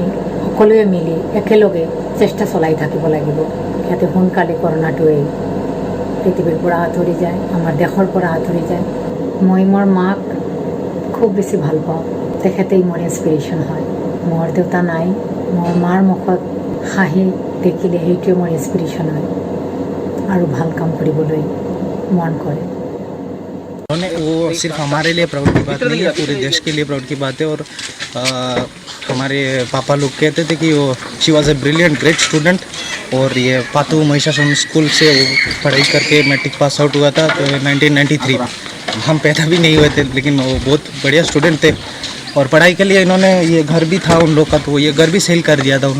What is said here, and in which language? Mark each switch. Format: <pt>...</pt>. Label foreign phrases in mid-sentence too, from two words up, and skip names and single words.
<as>সকলোৱে মিলি একেলগে চেষ্টা চলাই থাকিব লাগিব যাতে সোনকালে কৰোনাটোৱে পৃথিৱীৰ পৰা আঁতৰি যায় আমাৰ দেশৰ পৰা আঁতৰি যায় মই মোৰ মাক খুব বেছি ভাল পাওঁ তেখেতেই মোৰ ইনস্পিৰেশ্যন হয় মোৰ দেউতা নাই মোৰ মাৰ মুখত হাঁহি দেখিলে সেইটোৱে মোৰ ইনস্পিৰেশ্যন হয় আৰু ভাল কাম কৰিবলৈ মন কৰে</as> <hi>वो सिर्फ हमारे लिए प्राउड की बात नहीं है पूरे देश के लिए प्राउड की बात है और हमारे पापा लोग कहते थे कि वो</hi> <en>she was a brilliant great student</en> <hi>और ये पातू महिषासन स्कूल से पढ़ाई करके</hi> <en>matric pass out</en> <hi>हुआ था तो 1993 हम पैदा भी नहीं हुए थे लेकिन वो बहुत बढ़िया स्टूडेंट थे और पढ़ाई के लिए इन्होंने ये घर भी था उन लोग का तो ये घर भी सेल कर दिया था उन</hi>